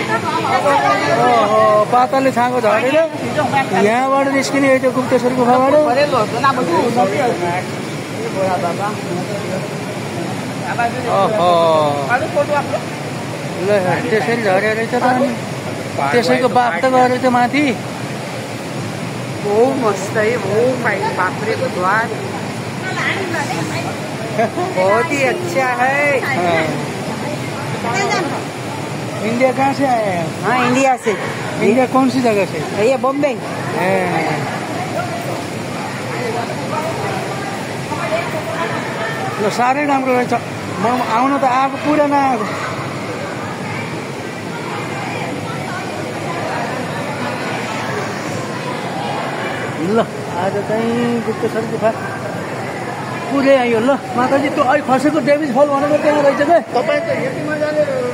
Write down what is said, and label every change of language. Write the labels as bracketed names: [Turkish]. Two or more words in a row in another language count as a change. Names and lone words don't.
[Nepali] पाताले छाँगो झरेर यहाँबाट निस्किने यो गुप्तेश्वर गुफाबाट ल त्यसरी झरेर रहेछ त अनि त्यसैको बाफ त गएर त्यो माथि [Hindi] मस्त है बापरे द्वार बहुत ही अच्छा है इंडिया कहाँ से आए हैं? हाँ इंडिया से इंडिया कौन सी जगह से? ये बॉम्बे [Nepali] ल साह्रै राम्रो रहेछ म आउन त आएको पुरा नआएको ल आज चाहिँ गुप्तेश्वर गुफा पुरै आयो ल माताजी त्यो अहिले खसेको डेभिड फल भनेको त्यहाँ रहेछ क्या तपाईँ त यति मजाले